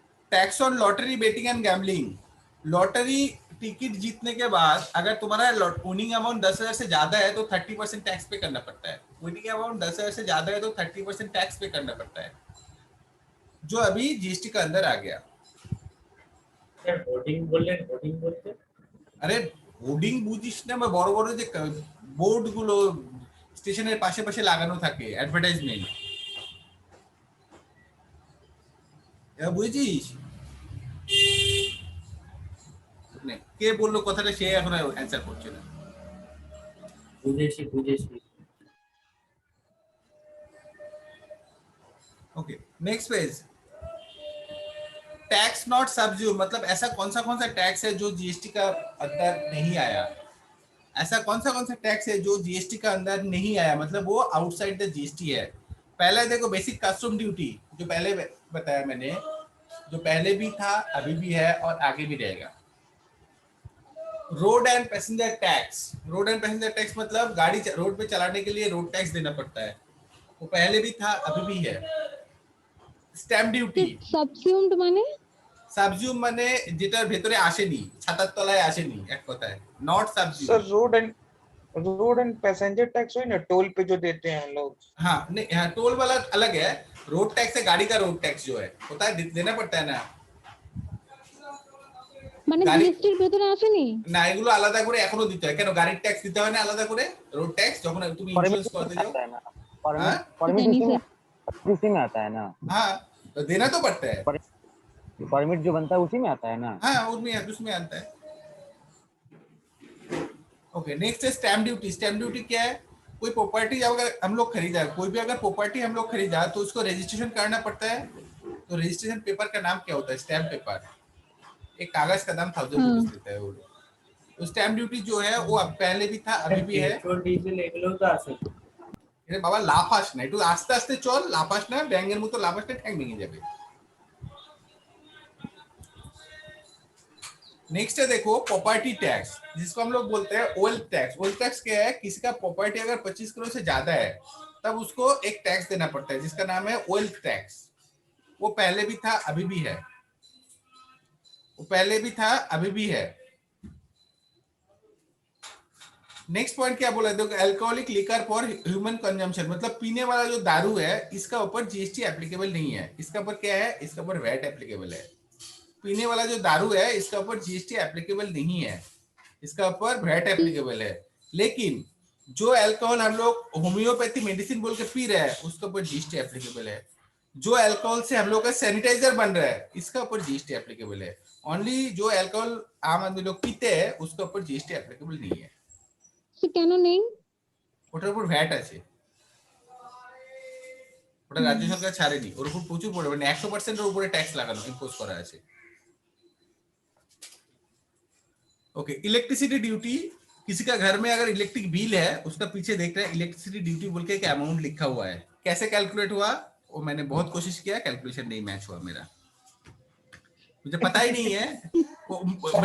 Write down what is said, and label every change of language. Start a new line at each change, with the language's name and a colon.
English: tax on lottery betting and gambling,
Hindi: lottery ticket जीतने के बाद अगर तुम्हारा विनिंग अमाउंट 10,000 से ज्यादा है तो 30% टैक्स पे करना पड़ता है, विनिंग अमाउंट 10,000 से ज्यादा है तो 30% टैक्स पे करना पड़ता है, जो अभी जीएसटी का अंदर आ गया।
Bangla: হোর্ডিং বললেন, হোর্ডিং বলতে আরে হোর্ডিং বুঝিস না, বড় বড় যে বোর্ড গুলো স্টেশনের পাশে পাশে লাগানো থাকে অ্যাডভার্টাইজমেন্ট, এটা বুঝিস? কে বললো কথাটা, সে এখন অ্যান্সার করছে না। বুঝেছি।
Hindi: Okay, next page,
English: tax not subsume,
Hindi: मतलब ऐसा कौन सा टैक्स है जो जीएसटी का अंदर नहीं आया, ऐसा कौन सा टैक्स है जो जीएसटी का अंदर नहीं आया, मतलब वो
English: outside the GST
Hindi: है। पहला देखो बेसिक कस्टम ड्यूटी, जो पहले बताया मैंने, जो पहले भी था अभी भी है और आगे भी रहेगा। Road and passenger tax, road and passenger tax मतलब गाड़ी रोड पे चलाने के लिए रोड टैक्स देना पड़ता है, वो पहले भी था अभी भी है।
Bangla: স্ট্যাম্প ডিউটি, সাবসিউমড মানে সাবজিউম মানে যেটার ভেতরে আসেনি, ছাতার তলায় আসেনি, এক কথায়
English: Not subsume.
Hindi: Sir road and passenger tax हुई ना, टोल पे जो देते हैं हम लोग। हाँ नहीं, हाँ टोल वाला अलग है, रोड टैक्स है गाड़ी का रोड टैक्स जो है होता है देना पड़ता है ना।
Bangla: মানে গাড়ি জিএসটির ভেতরে আসেনি? না, এগুলো আলাদা করে এখনো দিতে হয়। কেন গাড়ির ট্যাক্স দিতে হয় না আলাদা করে? রোড ট্যাক্স যখন তুমি
Hindi: परमिट इंश्योरेंस करते जाओ। आता है ना, हाँ परमिट नहीं उसी में सर। उसी में आता है ना, हाँ, तो देना तो पड़ता है। परमिट जो बनता है उसी में आता है ना। हाँ, उसमें आता है। ओके, नेक्स्ट है स्टैम्प ड्यूटी। स्टैम्प ड्यूटी क्या है? कोई प्रॉपर्टी अगर हम लोग खरीदा, कोई भी अगर प्रॉपर्टी हम लोग खरीदा तो उसको रजिस्ट्रेशन करना पड़ता है। तो रजिस्ट्रेशन पेपर का नाम क्या होता है? Stamp paper. एक कागज का दाम 1000 हाँ। रुपीज लेता है वो। तो स्टैम्प ड्यूटी जो है वो अब पहले भी था, अभी भी है।
Bangla: পেট্রোল ডিজেল এগুলো তো আছে। এ বাবা লাফাস না, একটু আস্তে আস্তে চল, লাফাস না, ব্যাঙের মতো লাফাস না, ঠ্যাং ভেঙে যাবে।
Hindi: नेक्स्ट है देखो प्रॉपर्टी टैक्स, जिसको हम लोग बोलते हैं वेल्थ टैक्स। वेल्थ टैक्स क्या है? किसी का प्रॉपर्टी अगर 25 करोड़ से ज्यादा है तब उसको एक टैक्स देना पड़ता है जिसका नाम है वेल्थ टैक्स। वो पहले भी था, अभी भी है। वो पहले भी था, अभी भी है। नेक्स्ट पॉइंट क्या बोला? देखो
English: alcoholic liquor for human consumption,
Hindi: मतलब पीने वाला जो दारू है इसका ऊपर जीएसटी एप्लीकेबल नहीं है। इसका ऊपर क्या है? इसका ऊपर वैट एप्लीकेबल है। पीने वाला जो दारू है इसका ऊपर जीएसटी एप्लीकेबल नहीं है, इसका ऊपर वैट एप्लीकेबल है। लेकिन जो अल्कोहल हम लोग होम्योपैथी मेडिसिन बोल के पी रहे हैं उसके ऊपर जीएसटी एप्लीकेबल है। जो अल्कोहल से हम लोग का सैनिटाइजर बन रहा है इसका ऊपर जीएसटी एप्लीकेबल है। ओनली जो अल्कोहल आम आदमी लोग पीते हैं उसके ऊपर जीएसटी एप्लीकेबल नहीं है।
Bangla: সে কেন নেই? ওটার উপর ভ্যাট আছে, ওটা রাজ্য সরকার ছাড়েনি, ওর উপর প্রচুর পরিমাণে 100% এর উপরে ট্যাক্স লাগানো ইম্পোজ করা আছে।
Hindi: Okay, electricity duty. किसी का घर में अगर इलेक्ट्रिक बिल है उसका पीछे देख रहे हैं इलेक्ट्रिसिटी ड्यूटी बोल के एक अमाउंट लिखा हुआ है। कैसे कैलकुलेट हुआ वो मैंने बहुत कोशिश किया, कैलकुलेशन नहीं मैच हुआ मेरा, मुझे पता ही नहीं है।